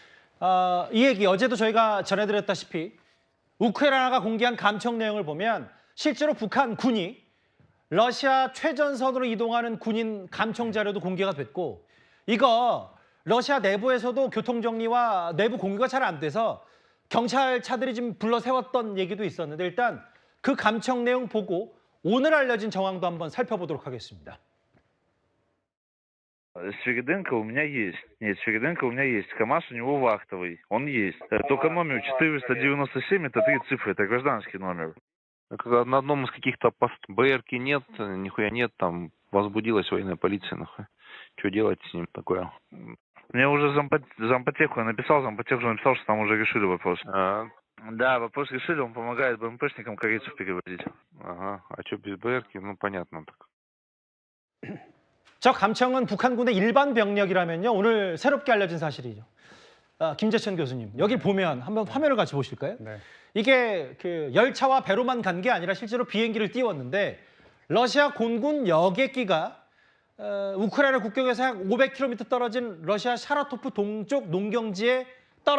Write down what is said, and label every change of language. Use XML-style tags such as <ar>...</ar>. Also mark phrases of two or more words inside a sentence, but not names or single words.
<ko>이 얘기 어제도 저희가 전해드렸다시피 우크라이나가 공개한 감청 내용을 보면 실제로 북한군이 러시아 최전선으로 이동하는 군인 감청 자료도 공개가 됐고, 이거 러시아 내부에서도 교통정리와 내부 공유가 잘 안 돼서 경찰차들이 지금 불러 세웠던 얘기도 있었는데, 일단 그 감청 내용 보고 오늘 알려진 정황도 한번 살펴보도록 하겠습니다.</ko> <ru>Свириденко у меня есть. Нет, Свириденко у меня есть. КамАЗ у него вахтовый. Он есть. Только номер 497 это 3 цифры. Это гражданский номер. На одном из каких-то БРки нет, нихуя нет, там возбудилась военная полиция, нахуй. Что делать с ним такое? Мне уже зампотеху написал, что там уже решили вопрос. Да, вопрос решили, он помогает БМПшникам корейцев перевозить. Ага, а что без БРки? Ну, понятно так.</ru> <ko>저 감청은 북한군의 일반 병력이라면요, 오늘 새롭게 알려진 사실이죠. 김재천 교수님, 여기 보면 한번 화면을 같이 보실까요? 이게 그 열차와 배로만 간 게 아니라 실제로 비행기를 띄웠는데, 러시아 공군 여객기가 우크라이나 국경에서 약 500km 떨어진 러시아 사라토프 동쪽 농경지에 떨어졌다.</ko>